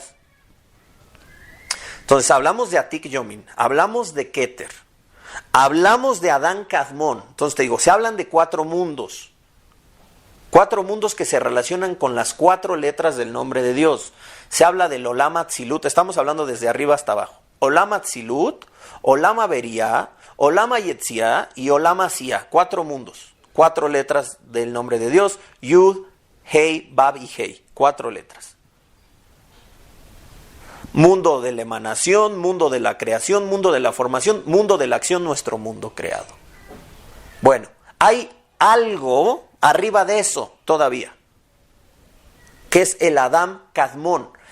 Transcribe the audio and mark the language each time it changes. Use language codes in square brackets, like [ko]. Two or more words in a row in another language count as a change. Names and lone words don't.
[es] Entonces hablamos de Atik Yomin, hablamos de Keter, hablamos de Adán Kadmon. Entonces te digo, se hablan de 4 mundos. 4 mundos que se relacionan con las 4 letras del nombre de Dios. Se habla del [he] עולם אצילות, [es] estamos hablando desde arriba hasta abajo. [he] עולם אצילות, עולם בריאה, עולם יצירה ועולם עשיה. [es] 4 mundos, 4 letras del nombre de Dios. Yud, Hei, Bab y Hei. 4 letras. Mundo de la emanación, mundo de la creación, mundo de la formación, mundo de la acción, nuestro mundo creado. Bueno, hay algo arriba de eso todavía, que es el Adam Kadmon.